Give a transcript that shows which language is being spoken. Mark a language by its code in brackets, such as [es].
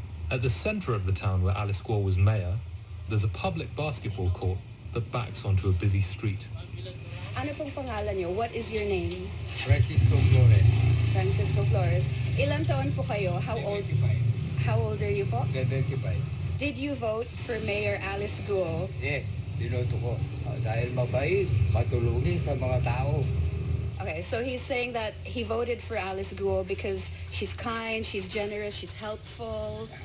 [en] At the center of the town where Alice Guo was mayor, there's a public basketball court that backs onto a busy street. [tl] Ano pong pangalan niyo? What is your name? Francisco Flores. Francisco Flores. Ilang taon po kayo? How old are you po? 75. [en] Did you vote for Mayor Alice Guo? [tl] Yes, binoto ko. Dahil mabait, matulungin sa mga tao. [en] Okay, so he's saying that he voted for Alice Guo because she's kind, she's generous, she's helpful.